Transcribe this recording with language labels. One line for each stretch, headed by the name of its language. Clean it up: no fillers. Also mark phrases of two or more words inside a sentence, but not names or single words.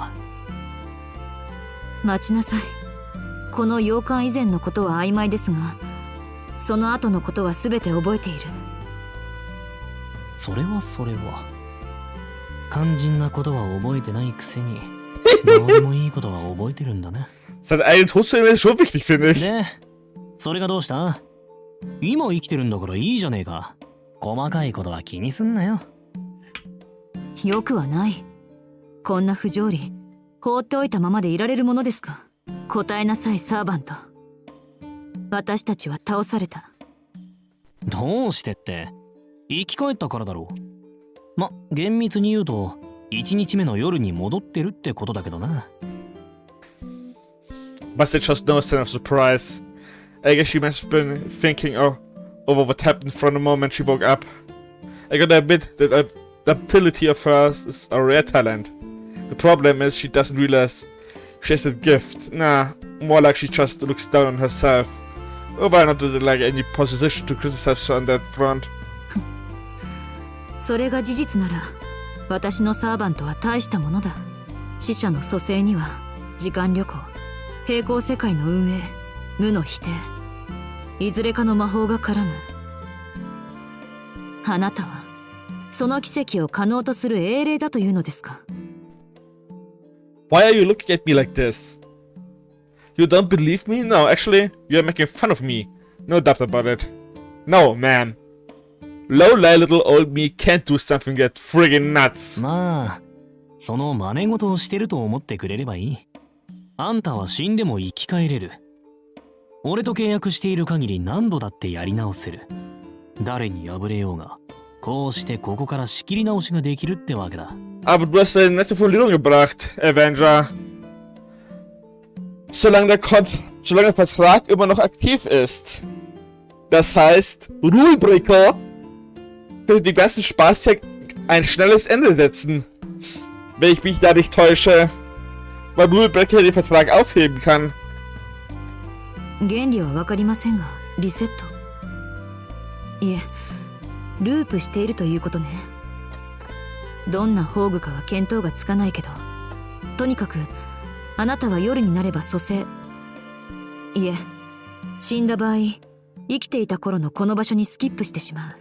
Japanese: う。待ちなさい。この洋館以前のことは曖昧ですが、その後のことは全て覚えている。それは肝心なことは覚えてないくせにどうでもいいことは覚えてるんだね。
German: Seine eigene Todszene ist schon wichtig, finde ich.
Japanese: で、それがどうした？今生きてるんだからいいじゃねえか。細かいことは気にすんなよ。よくはない。こんな不条理、放っておいたままでいられるものですか。答えなさい、サーバント。私たちは倒された。どうしてって、生き返ったからだろう。ま、厳密に言うと1日目の夜に戻ってるってことだけどな。
English: Basset shows no sign of surprise. I guess she must have been thinking over what happened from the moment she woke up. I gotta admit that adaptability of hers is a rare talent. The problem is she doesn't realize she has a gift. Nah, more like she just looks down on herself. Or why not like any position to criticize her on that front?
Japanese: それが事実なら、私のサーバントは大したものだ。死者の蘇生には時間旅行、平行世界の運営、無の否定、いずれかの魔法が絡む。あなたはその奇跡を可能とする英霊だというのですか。
English: Why are you looking at me like this? You don't believe me? No, actually, you're making fun of me. No doubt about it. No, man. Low-life little old me can't do something that friggin' nuts.
Japanese: まあ、その真似事をしてると思ってくれればいい。あんたは死んでも生き返れる。俺と契約している限り何度だってやり直せる。誰に敗れようが、こうしてここから仕切り直しができるってわけだ。
German: Aber du hast eine nette Formulierung gebracht, Avenger. Solange der Vertrag immer noch aktiv ist. Das heißt, Rulebreaker könnte den ganzen Spaß ja ein schnelles Ende setzen. Wenn ich mich da nicht täusche. Weil Rulebreaker den Vertrag aufheben kann.
Japanese: 原理は分かりませんが、リセット。いえ、ループしているということね。どんな宝具かは見当がつかないけど、とにかくあなたは夜になれば蘇生、いえ、死んだ場合、生きていた頃のこの場所にスキップしてしまう。